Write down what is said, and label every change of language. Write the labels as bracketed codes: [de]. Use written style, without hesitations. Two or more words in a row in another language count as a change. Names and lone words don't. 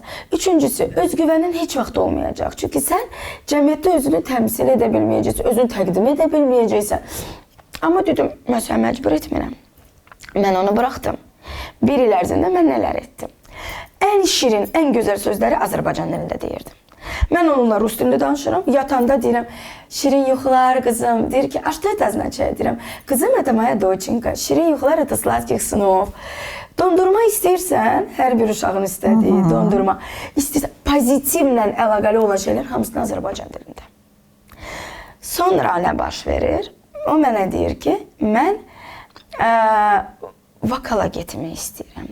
[az] Üçüncüsü, özgüvənin heç vaxt olmayacaq. Çünki sən cəmiyyətdə özünü təmsil edə bilməyəcəksən, özünü təqdim edə bilməyəcəksən. Amma dedim, mən səni məcbur etmirəm. Mən onu buraxdım. 1 il ərzində mən nələr etdim? Ən şirin, ən gözəl sözləri Azərbaycan dilində deyirdim. Mən onunla rus dilində danışıram. Yatanda deyirəm, şirin yuxular qızım. Deyir ki, [ru] что это означает? [az] Deyirəm, qızım, [ru] это моя доченька. [az] Şirin yuxular, [ru] это сладких снов. [az] Dondurma istəyirsən, hər bir uşağın istədiyi dondurma. İstəyirsən, pozitivlə əlaqəli olan şeylər hamısını Azərbaycan dilində. Sonra nə baş verir? O mənə deyir ki, mən vokala getmək istəyirəm.